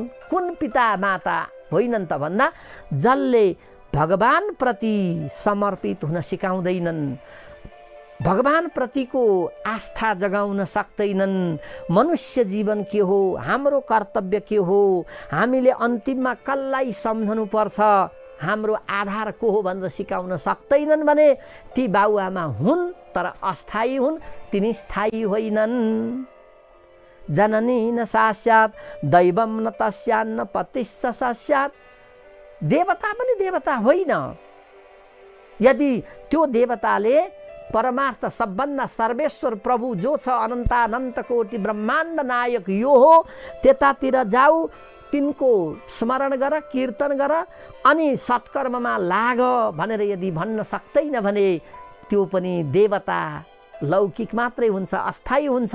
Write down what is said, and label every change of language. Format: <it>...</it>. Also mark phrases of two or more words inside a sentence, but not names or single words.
<ne>कुन पिता माता होइनन् त भन्दा जसले भगवान प्रति समर्पित हुन सिकाउँदैनन्, भगवान प्रतिको आस्था जगाउन सक्दैनन्। मनुष्य जीवन के हो, हाम्रो कर्तव्य के हो, हामीले अन्तिममा कसलाई सम्झनु पर्छ, हाम्रो आधार को हो भनेर सिकाउन सक्दैनन् भने ती बाबुआमा हुन् तर अस्थायी हुन्, तिनी स्थायी होइनन्।</ne> <sa>जननी न सस्यात दैवम न तस्यान्न पतिश्च सस्यात।</sa> <ne>देवता पनि देवता होइन। यदि त्यो देवताले परमार्थ सबभन्दा सर्वेश्वर प्रभु जो छ, अनन्तानन्त कोटि ब्रह्माण्ड नायक यो हो, त्यतातिर जाऊ, तिनको स्मरण गर, कीर्तन गर, अनि सत्कर्ममा लाग भनेर यदि भन्न सक्दैन भने त्यो पनि देवता लौकिक मात्रै हुन्छ, अस्थायी हुन्छ।</ne>